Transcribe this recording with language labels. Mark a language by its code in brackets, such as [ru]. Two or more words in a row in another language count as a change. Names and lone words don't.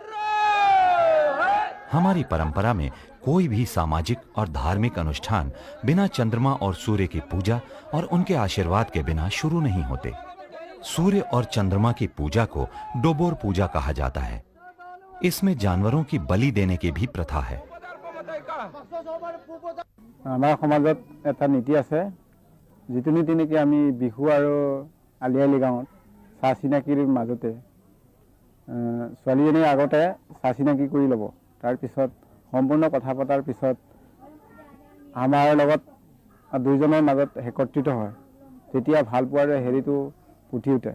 [hi] हमारी परंपरा में कोई भी सामाजिक और धार्मिक अनुष्ठान बिना चंद्रमा और सूर्य की पूजा और उनके आशीर्वाद के बिना शुरू नहीं होते। सूर्य और चंद्रमा की पूजा को डोबोर पूजा कहा जाता है। इसमें जानवरों की बलि देने की भी प्रथा है। [as] আমাৰ সমাজত এটা নীতি আছে, যিটো নীতি নেকি আমি বিহু আৰু আলি আই লৃগাঙত চাহ চিনাকিৰ মাজতে ছোৱালীজনীৰ আগতে চাহ চিনাকি কৰি ল'ব। তাৰপিছত সম্পূৰ্ণ কথা পতাৰ পিছত আমাৰ লগত দুইজনৰ মাজত একত্ৰিত হয়, তেতিয়া ভাল পোৱাৰ হেৰিটো ফুটি উঠে।